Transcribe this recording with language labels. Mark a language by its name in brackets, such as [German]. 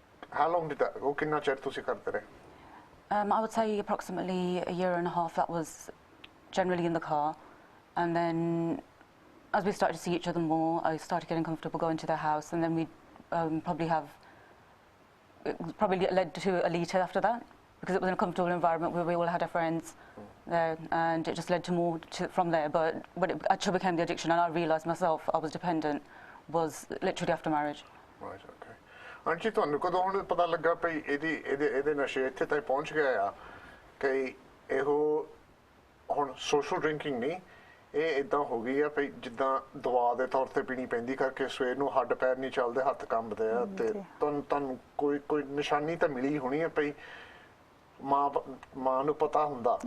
[English] How long did that, [Punjabi] ਉਹ ਕਿੰਨਾ ਚਿਰ ਤੁਸੀਂ ਕਰਦੇ ਰਹੇ? [English] I would say approximately a year and a half. That was generally in the car, and then as we started to see each other more, I started getting comfortable going to their house, and then we'd probably led to a litre after that, because it was in a comfortable environment where we all had our friends there, and it just led to more from there. But when it actually became the addiction and I realised myself I was dependent was literally after marriage. Right, okay. [Punjabi] Aunty ਤੁਹਾਨੂੰ ਕਦੋਂ ਹੁਣ ਪਤਾ ਲੱਗਾ ਭਈ ਇਹਦੇ ਨਸ਼ੇ ਇੱਥੇ ਤੱਕ ਪਹੁੰਚ ਗਏ ਆ ਕਿ ਇਹੋ ਹੁਣ ਸੋਸ਼ਲ ਡਰਿੰਕਿੰਗ ਨਹੀਂ ਇਹ ਇਦਾਂ ਹੋ ਗਈ ਆ ਭਈ ਜਿੱਦਾਂ ਦਵਾ ਦੇ ਤੌਰ ਤੇ ਪੀਣੀ ਪੈਂਦੀ ਕਰਕੇ ਸਵੇਰ ਨੂੰ ਹੱਡ ਪੈਰ ਨਹੀਂ ਚੱਲਦੇ ਹੱਥ ਕੰਬਦੇ ਆ ਤੇ ਤੁਹਾਨੂੰ ਕੋਈ ਨਿਸ਼ਾਨੀ ਤਾਂ ਮਿਲੀ ਹੋਣੀ ਹੈ ਭਈ ਮਾਂ ਨੂੰ ਪਤਾ ਹੁੰਦਾ?